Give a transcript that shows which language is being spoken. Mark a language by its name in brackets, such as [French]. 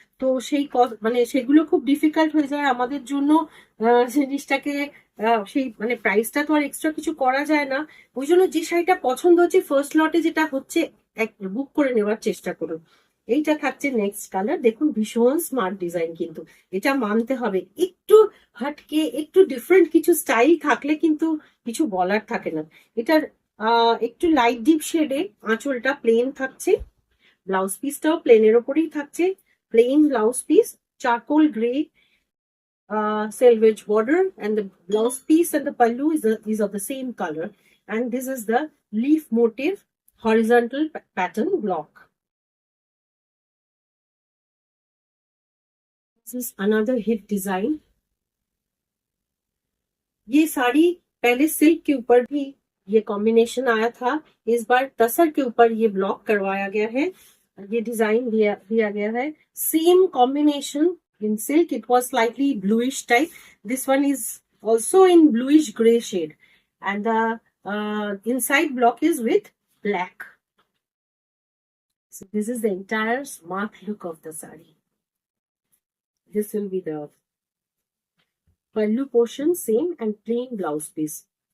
[Bangla] তো সেই সেগুলো খুব ডিফিকাল্ট হয়ে যায় আমাদের জন্য জিনিসটাকে, সেই প্রাইসটা তো আর এক্সট্রা কিছু করা যায় না। ওই জন্য যে শাড়িটা পছন্দ হচ্ছে ফার্স্ট লটে যেটা হচ্ছে বুক করে নেওয়ার চেষ্টা করুন। এইটা থাকছে নেক্সট কালার। দেখুন ভীষণ স্মার্ট ডিজাইন, কিন্তু এটা মানতে হবে, একটু হাটকে একটু ডিফারেন্ট কিছু স্টাইল থাকলে কিন্তু কিছু বলার থাকে না। এটার একটু লাইট ডিপ শেডে আঁচলটা প্লেন থাকছে, ব্লাউজ পিসটাও প্লেনের ওপরেই থাকছে, plane blouse piece, charcoal grey [English] selvage border, and the blouse piece and the pallu is of the same color, and this is the leaf motif horizontal pattern block. This is another hit design. [Hindi] ये साड़ी पहले silk के ऊपर भी ये combination आया था, इस बार तसर के ऊपर ये ब्लॉक करवाया गया है, ये डिजाइन दिया गया है। [English] Same combination in silk, it was slightly bluish type. This one is also in bluish gray shade, and the inside block is with black. So this is the entire smart look of the sari. This will be the pallu portion, same, and plain blouse piece.